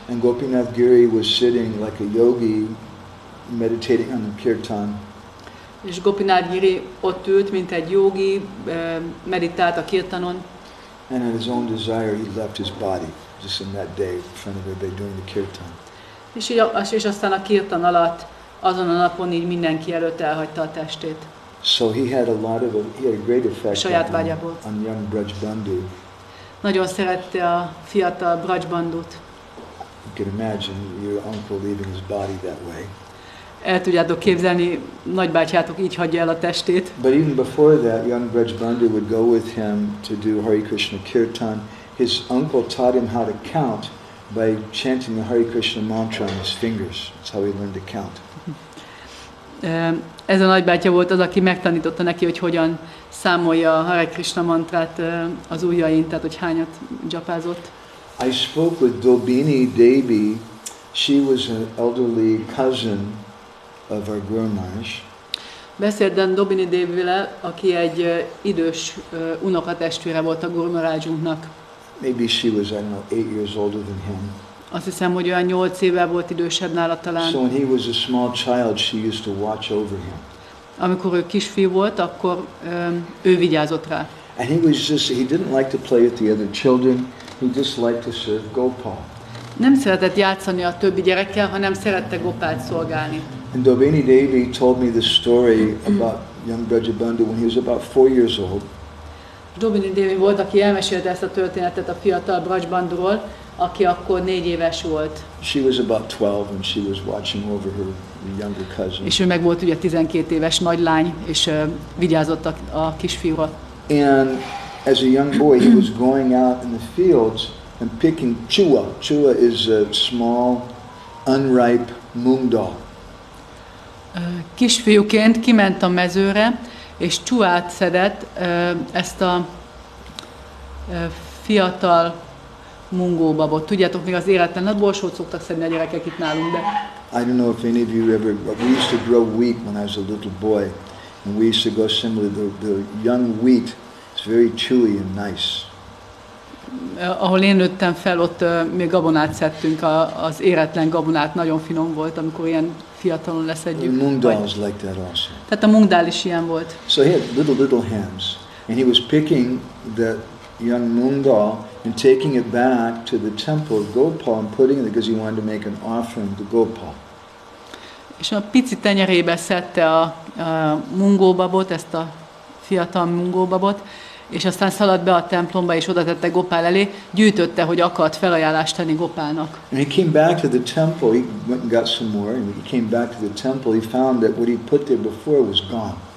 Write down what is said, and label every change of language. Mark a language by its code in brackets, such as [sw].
[en] And Gopinath Giri was sitting like a yogi, meditating on the kirtan. [hu] És Gopinath Giri ott ült, mint egy jogi, meditált a kirtanon. [en] And at his own desire, he left his body, just in that day, in front of everybody during the kirtan. [hu] És aztán a kirtan alatt, azon a napon így mindenki előtt elhagyta a testét. [en] So he had a great effect [hu] Saját vágyából. [en] on young Braj Bandhu. [hu] Nagyon szerette a fiatal Braj Bandhut. [en] You can imagine your uncle leaving his body that way. [hu] El tudjátok képzelni, nagybátyátok így hagyja el a testét. [en] But even before that, young Braj Bandhu would go with him to do Hare Krishna Kirtan. His uncle taught him how to count by chanting the Hare Krishna mantra on his fingers. That's how he learned to count. [hu] Ez a nagybátyja volt az, aki megtanította neki, hogy hogyan számolja a Hare Krishna mantrát az ujjain, tehát hogy hányat dzsapázott. [en] I spoke with Dobini Devi. She was an elderly cousin of our Guru Maharaj. [hu] Beszéltem Dobini Devivel, aki egy idős unokatestvére volt a Gour Maharajunknak. [en] Maybe she was, I don't know, 8 years older than him. [hu] Azt hiszem, hogy olyan 8 évvel volt idősebb nála talán. [en] So when he was a small child, she used to watch over him. [hu] Amikor ő kisfiú volt, akkor ő vigyázott rá. [en] And he didn't like to play with the other children. He just liked to serve Gopal. [hu] Nem szeretett játszani a többi gyerekkel, hanem szerette Gopált szolgálni. [en] And Dobini Devi told me the story about young Braj Bandhu when he was about 4 years old. [hu] Dobini Devi volt, aki elmesélte ezt a történetet a fiatal Braj Bandhuról, aki akkor 4 éves volt. [en] She was about 12 and she was watching over her younger cousin. [hu] És ő meg volt ugye 12 éves nagylány, és vigyázott a kisfiúra. [en] And as a young boy, he was going out in the fields and picking chua. Chua is a small, unripe moong dal. [hu] Kisfiúként kiment a mezőre, és csuát szedett, ezt a fiatal mungóbabot. Tudjátok, még az éretlen nagy borsót szoktak szedni a gyerekek itt nálunk, de... [en] I don't know if any of you ever... We used to grow wheat when I was a little boy. And we used to go similarly. The young wheat is very chewy and nice. [hu] Ahol én nőttem fel, ott még gabonát szedtünk, az éretlen gabonát nagyon finom volt, amikor ilyen fiatalon leszedjük. [en] Moong dal is like that also. [hu] Tehát a mungdál is ilyen volt. [en] So he had little hands. And he was picking the young moong dal and taking it back to the temple of Gopal and putting it because he wanted to make an offering to Gopal. [hu] És a pici tenyerébe szedte a mungóbabot, ezt a fiatal mungóbabot, és aztán szaladt be a templomba, és oda tette Gopál elé, gyűjtötte, hogy akart felajánlást tenni Gopálnak. [en] And he came back to the temple, he went and got some more, and when he came back to the temple, he found that what he put there before was gone.